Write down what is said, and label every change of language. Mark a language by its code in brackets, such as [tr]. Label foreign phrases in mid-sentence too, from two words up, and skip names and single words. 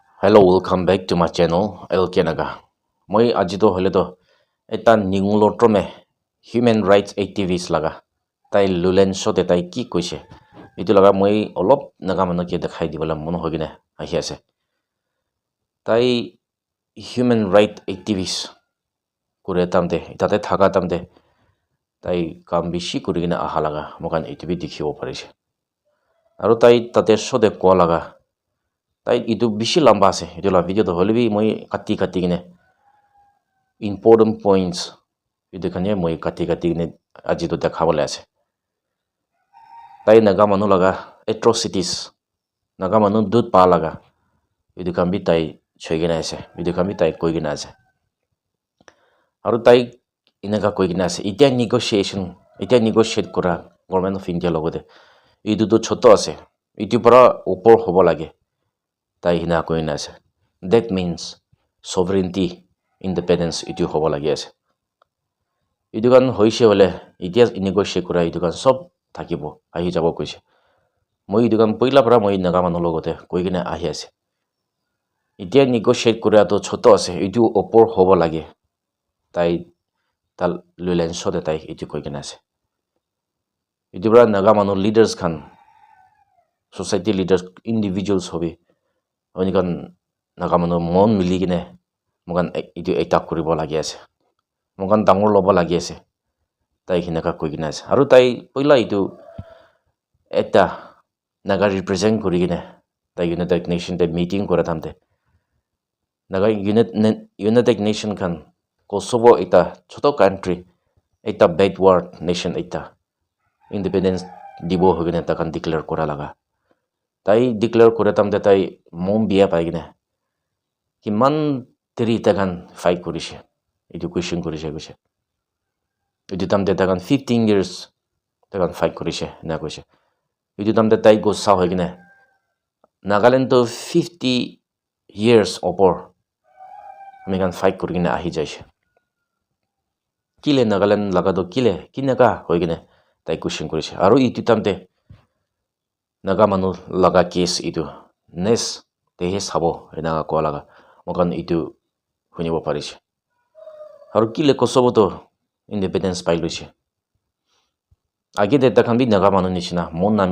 [en] Hello, welcome back to my channel, [nag] Naga. Moi ajido hole to eta Neingulo Krome [en] human rights activist [nag] laga. Tai lulen shot tai ki koise. Itu laga moi olop naga mano ke dekhai dibala mono hogine ahi ase. Tai [en] human right activist [nag] kure tamde itate thaga tamde tai kam bishi kurigina aha laga mokan itu bi dikhibo parise. Aru tai tate shode ko laga tai itu bishi lamba ase itu la video to holebi moi kati gine [en] important points [nag] itu kanye moi kati gine aji to dekhabole ase tai naga manu laga atrocities naga manu dud pa laga itu kan bi tai choigina ase itu kan bi tai koigina ase aru tai inaga koigina ase itia negotiate kora government of India logote itu to choto ase itu para upor hobo lage tai hina koina ase [en] that means sovereignty independence [nag] itu hobo lagi ase itu kan hoise hole itia negotiate kora itu kan sob থাকিব ahi jabo koise moi itu kan poila para moi naga manu logote koigina ahi ase itia negotiate kora to choto ase itu opor hobo lage tai tal lulen shode tai itu koigina ase itu bara naga manu leaders kan [en] society leaders individuals [nag] hobi oni kan naga manu mon mili gine mogan itu eta kuribo lagi ase mogan dangor lobo lagi ase tai hinaka koigina ase aru tai poila itu eta naga represent kurigine tai United Nation de meeting kora thamte naga United Nation kan Kosovo eta choto country eta [en] backward nation [nag] eta independence dibo hogine ta kan declare kora laga tai declare kora tamte tai mom biya paigine kiman teri ta kan fight korise itu question korise koise itu tamte ta kan 15 years ta kan fight korise na koise itu tamte tai go sa hogine Nagaland to 50 years opor ami kan fight kurigine ahi jaise kile Nagaland laga to kile kinaka hogine tai question korise aru itu tamte naga manu laga case itu nes tehe sabo enaga ko laga mokan itu hunibo parise aru kile Kosovo to independence pai loise age de takhan bi naga manu nishina mon na